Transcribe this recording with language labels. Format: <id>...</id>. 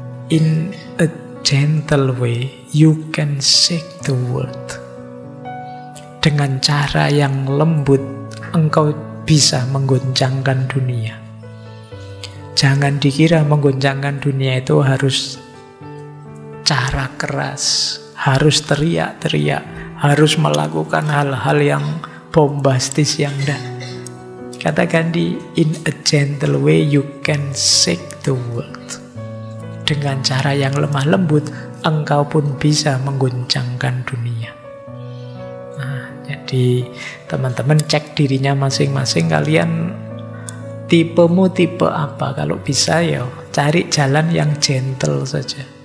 <en>In a gentle way, you can shake the world.</en> <id>Dengan cara yang lembut, engkau bisa menggoncangkan dunia. Jangan dikira menggoncangkan dunia itu harus cara keras, harus teriak-teriak, harus melakukan hal-hal yang bombastis yang enggak.</id> <en>Kata Gandhi, in a gentle way you can shake the world.</en> <id>Dengan cara yang lemah lembut, engkau pun bisa menggoncangkan dunia. Nah, jadi teman-teman cek dirinya masing-masing, kalian tipemu tipe apa. Kalau bisa ya cari jalan yang gentle saja.</id>